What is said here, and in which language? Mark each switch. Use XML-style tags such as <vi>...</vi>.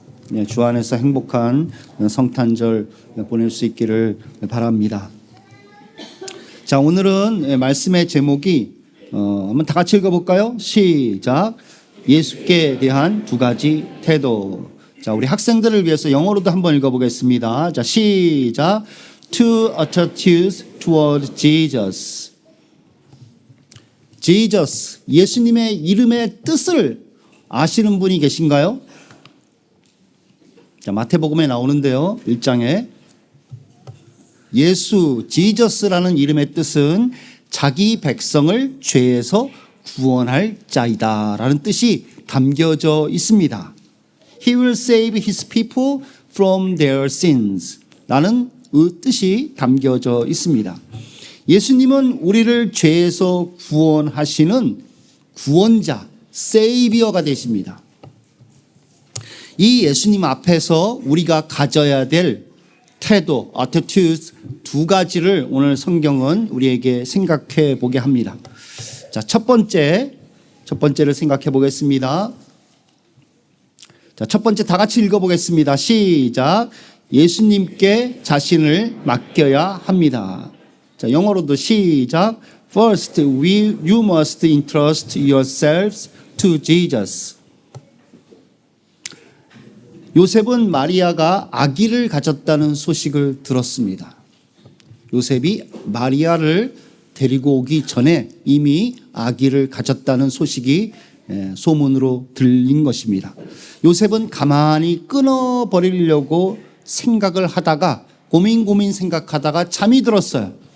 <ko>네, 주 안에서 행복한 성탄절 보낼 수 있기를 바랍니다. 자, 오늘은 말씀의 제목이 한번 다 같이 읽어볼까요? 시작. 예수께 대한 두 가지 태도. 자, 우리 학생들을 위해서 영어로도 한번 읽어보겠습니다. 자, 시작.</ko> <en>Two attitudes toward Jesus.</en> <ko>Jesus, 예수님의 이름의 뜻을 아시는 분이 계신가요? 자, 마태복음에 나오는데요. 1장에 예수, 지저스라는 이름의 뜻은 자기 백성을 죄에서 구원할 자이다 라는 뜻이 담겨져 있습니다.</ko> <en>He will save his people from their sins</en> <ko>라는 뜻이 담겨져 있습니다. 예수님은 우리를 죄에서 구원하시는 구원자, 세이비어가 되십니다. 이 예수님 앞에서 우리가 가져야 될 태도, attitudes 두 가지를 오늘 성경은 우리에게 생각해 보게 합니다. 자, 첫 번째를 생각해 보겠습니다. 자, 첫 번째 다 같이 읽어보겠습니다. 시작. 예수님께 자신을 맡겨야 합니다. 자, 영어로도 시작.</ko> <en>First, you must entrust yourselves to Jesus.</en> <ko>요셉은 마리아가 아기를 가졌다는 소식을 들었습니다. 요셉이 마리아를 데리고 오기 전에 이미 아기를 가졌다는 소식이 소문으로 들린 것입니다. 요셉은 가만히 끊어버리려고 생각을 하다가 고민 생각하다가 잠이 들었어요.</ko>